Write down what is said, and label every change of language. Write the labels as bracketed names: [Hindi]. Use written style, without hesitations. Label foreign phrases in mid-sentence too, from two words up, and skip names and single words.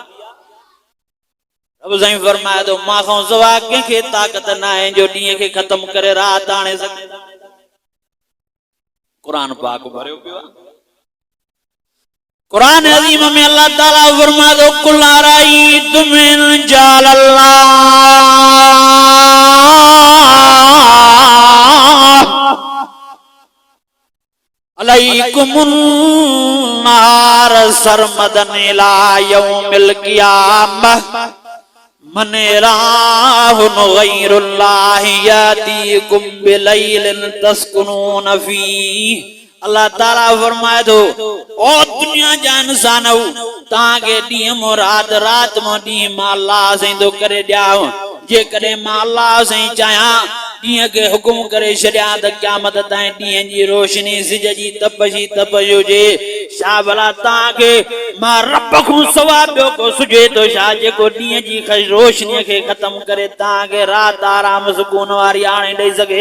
[Sindhi] रब साईं फरमाए थो मां खां सवा कंहिंखे ताक़त न आहे जो ॾींहं खे ख़त्म करे रात आणे सघे। कुरान पाक भरियो पियो आहे। कुरान अज़ीम में अल्लाह ताला फरमाए थो [Arabic] قل أرأيتم إن جعل الله عليكم النهار سرمدا إلى يوم القيامة من إله غير الله يأتيكم بليل تسكنون فيه. [Sindhi] अल्लाह ताला फरमाए थो ओ दुनिया जा इंसानो तांखे ॾींहं मो रात रात मो ॾींहुं मां अल्लाह साईं थो करे ॾियां। जेकॾहिं मां अल्लाह साईं चाहियां ॾींहं खे हुकुम करे छॾियां त क़यामत ताईं ॾींहं जी रोशनी सिज जी तपशी हुजे। छा भला तव्हांखे मां रब खां सवा ॿियो को सुझे थो छा जेको ॾींहं जी रोशनीअ खे ख़त्म करे तव्हांखे रात आराम सुकून वारी आणे ॾेई सघे।